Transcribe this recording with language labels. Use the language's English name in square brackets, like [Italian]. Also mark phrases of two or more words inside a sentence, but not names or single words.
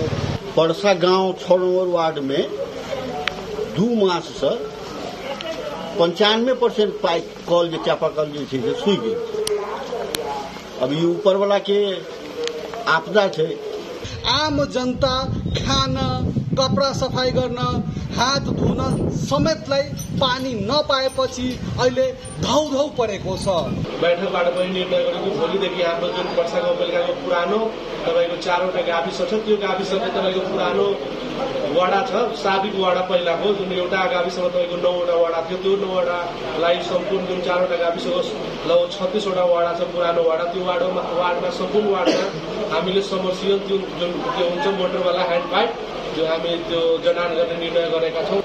[Hindi] पर्सा गांव 6 नंबर वार्ड में 2 मास से 95% पाइप कल जो चापाकल जो है सूख गई। अब ये ऊपर वाला के आपदा है। [Nepali] आम जनता खान, कपडा सफाई गर्न, हात धुन समेतलाई पानी नपाएपछि अहिले धौधौ परेको छ। बैठकबाट पनि निर्णय गरेको भोलिदेखि हाम्रो जुन पर्सा गाउँपालिकाको पुरानो तपाईको 4वटा गाविस छ, त्यो गाविसको तपाईको पुरानो वडा छ, साबिक वडा पहिलाको जुन एउटा गाविसमा तपाईको 9वटा वडा थियो, त्यो 9वटालाई सम्पूर्ण जुन 4वटा गाविसको लगभग 36वटा वडा छ पुरानो वडा, त्यो वार्डमा सम्पूर्ण वार्डमा हामीले समर्सियल जुन हुन्छ मोटरवाला [English] hand pipe [Nepali] जो हामी त्यो जडान गर्ने निर्णय गरेका छौँ।